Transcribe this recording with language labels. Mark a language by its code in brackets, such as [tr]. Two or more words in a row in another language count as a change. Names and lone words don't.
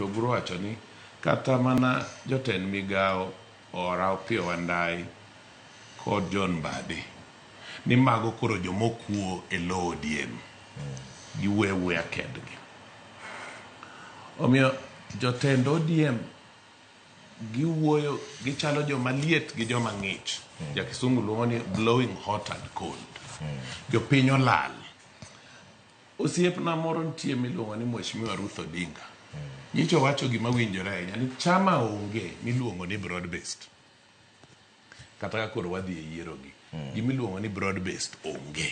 [luo] Buru wacho ni kata mana jotend migao ora Opiyo Wandai kod John Mbadi ni mago koro jomokuo e Jo-ODM gi wewe kendgi. Omiyo jotend ODM giwuoyo gichalo jo maliet gi jo mang'ich. Ja kisungu luongo ni [en] blowing hot and cold. [luo] Jopiny olal. Osiepna moro nitie miluongo ni Mheshimiwa Ruth Odinga. Nyicho wacho gima winjore ahinya ni chama onge miluongo ni [en] broad based. [luo] Kata koro wadhi e yierogi. Gimiluongo ni [en] broad based [luo] onge.